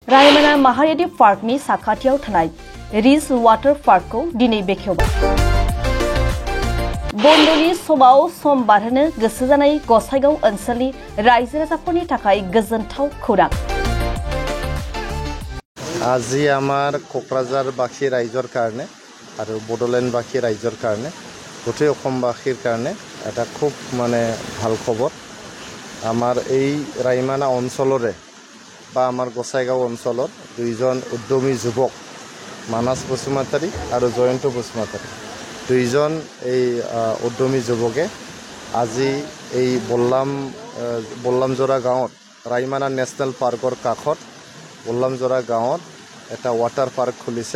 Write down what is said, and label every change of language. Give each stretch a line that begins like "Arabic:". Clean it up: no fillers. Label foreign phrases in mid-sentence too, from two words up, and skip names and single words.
Bodo: रायमना माहारियारि पार्कनि साखाथियाव थानाय रिज वाटार पार्कखौ दिनै बेखेवबाय। बन्दनि समाव सम बारहोनो गोसो जानाय गसाइगाव ओनसोलनि रायजो राजाफोरनि थाखाय गोजोनथाव खौरां।
Assamese: আজি আমাৰ কোকৰাঝাৰবাসী ৰাইজৰ কাৰণে আৰু বড়োলেণ্ডবাসী ৰাইজৰ কাৰণে গোটেই অসমবাসীৰ কাৰণে এটা খুব ভাল খবৰ। আমাৰ এই ৰাইমানা অঞ্চলৰে বা আমাৰ গোসাইগাঁও অঞ্চলৰ দুইজন উদ্যমী যুৱক মানস বসুমতাৰী আৰু জয়ন্ত বসুমতাৰী দুইজন এই উদ্যমী যুৱকে আজি এই বল্লামজোৰা গাঁৱত ৰাইমানা নেশ্যনেল পাৰ্কৰ কাষত বল্লামজোৰা গাঁৱত এটা ৱাটাৰ পাৰ্ক খুলিছে।